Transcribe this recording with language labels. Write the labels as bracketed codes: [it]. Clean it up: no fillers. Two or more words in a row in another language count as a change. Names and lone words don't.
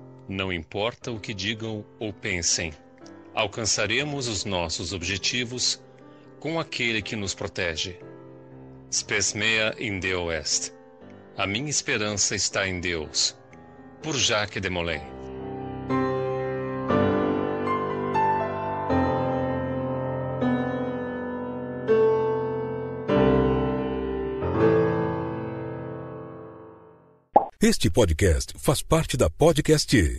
[pt] Não importa o que digam ou pensem, alcançaremos os nossos objetivos com aquele que nos protege. [la] Spes mea in Deo est. [pt] A minha esperança está em Deus. Por Jacques de Molay. Este podcast faz parte da Podcast.